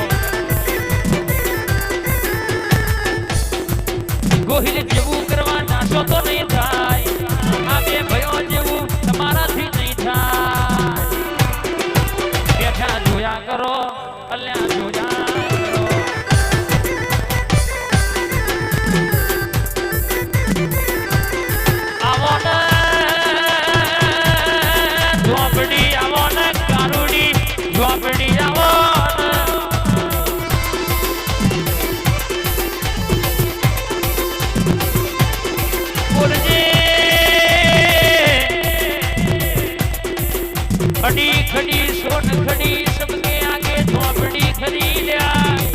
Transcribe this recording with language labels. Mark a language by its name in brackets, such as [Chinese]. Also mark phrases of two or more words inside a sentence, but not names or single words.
[Gujarati] ગોહિલ જેવું કરવા જાશો તો નહીં થાય આ બે ભયો જેવું તમારાથી નહીં થાય બેઠા જોયા કરો અલ્યા જોયા કરો આવો ને ઝોપડી આવો ને કારુડી ઝોપડી આવો [Hindi] खड़ी खड़ी सोन खड़ी सबके आगे झोपड़ी खड़ी लिया